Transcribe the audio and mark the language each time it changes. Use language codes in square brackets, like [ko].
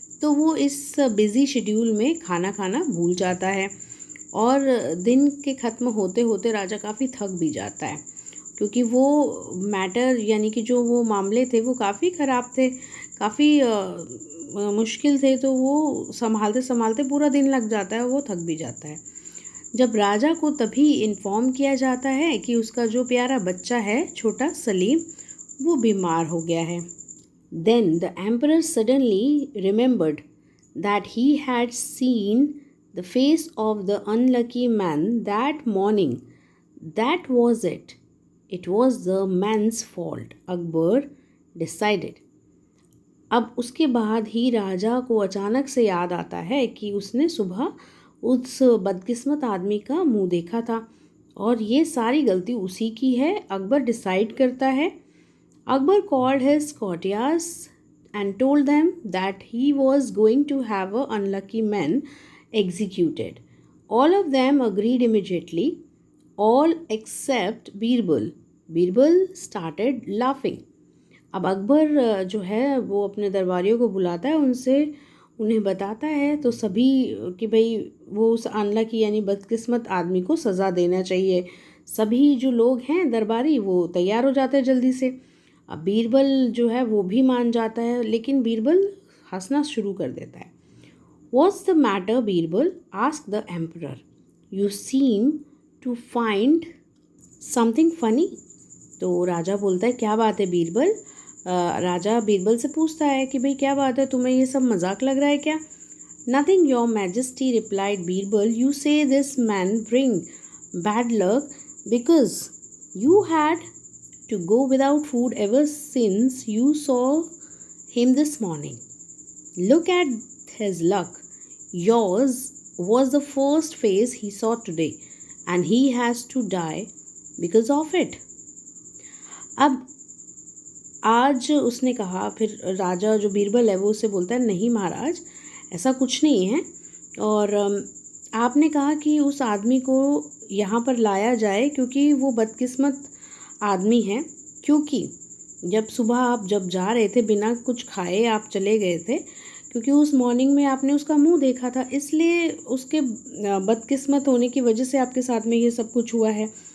[hi] तो वो इस बिज़ी शेड्यूल में खाना खाना भूल जाता है और दिन के ख़त्म होते होते राजा काफ़ी थक भी जाता है, क्योंकि वो मैटर यानी कि जो वो मामले थे वो काफ़ी ख़राब थे, काफ़ी मुश्किल थे, तो वो संभालते संभालते पूरा दिन लग जाता है, वो थक भी जाता है। जब राजा को तभी इन्फॉर्म किया जाता है कि उसका जो प्यारा बच्चा है छोटा सलीम, वो बीमार हो गया है। [en] Then the emperor suddenly remembered that he had seen the face of the unlucky man that morning. That was it. It was the man's fault, Akbar decided. [hi] अब उसके बाद ही राजा को अचानक से याद आता है कि उसने सुबह उस बदकिस्मत आदमी का मुंह देखा था और ये सारी गलती उसी की है। अकबर डिसाइड करता है। [en] Akbar called his courtiers and told them that he was going to have a unlucky man executed. All of them agreed immediately, all except Birbal. Birbal started laughing. [hi] अब अकबर जो है वो अपने दरबारियों को बुलाता है, उनसे उन्हें बताता है तो सभी कि भाई वो उस अनलकी यानी बदकिस्मत आदमी को सज़ा देना चाहिए। सभी जो लोग हैं दरबारी वो तैयार हो जाते हैं जल्दी से। अब बीरबल जो है वो भी मान जाता है, लेकिन बीरबल हंसना शुरू कर देता है। [en] What's the matter, Birbal? asked the emperor. You seem to find something funny. [hi] तो राजा बोलता है क्या बात है बीरबल? राजा बीरबल से पूछता है कि भाई क्या बात है, तुम्हें ये सब मजाक लग रहा है क्या? [en] Nothing, your majesty, replied Birbal. You say this man bring bad luck because you had to go without food ever since you saw him this morning. Look at his luck. Yours was the first face he saw today, and he has to die because of it. [hi] अब आज उसने कहा, फिर राजा जो बीरबल है वो उससे बोलता है, नहीं महाराज, ऐसा कुछ नहीं है, और आपने कहा कि उस आदमी को यहाँ पर लाया जाए क्योंकि वो बदकिस्मत आदमी है, क्योंकि जब सुबह आप जब जा रहे थे बिना कुछ खाए आप चले गए थे, क्योंकि उस मॉर्निंग में आपने उसका मुंह देखा था, इसलिए उसके बदकिस्मत होने की वजह से आपके साथ में ये सब कुछ हुआ है।